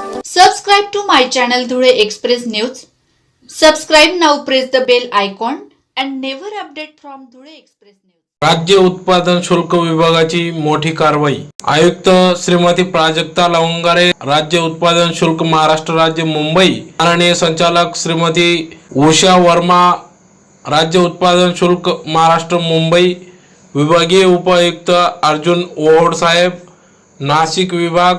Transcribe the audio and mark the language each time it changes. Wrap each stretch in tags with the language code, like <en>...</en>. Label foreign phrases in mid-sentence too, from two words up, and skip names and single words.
<en>Subscribe to my channel Dhule Express News. Subscribe now, press the bell icon and never update from Dhule Express News.</en> <mr>राज्य उत्पादन शुल्क विभागाची मोठी कारवाई. आयुक्त श्रीमती प्राजक्ता लवंगारे, राज्य उत्पादन शुल्क महाराष्ट्र राज्य मुंबई. माननीय संचालक श्रीमती उषा वर्मा, राज्य उत्पादन शुल्क महाराष्ट्र मुंबई. विभागीय उपायुक्त अर्जुन ओहोड साहेब, नाशिक विभाग.</mr>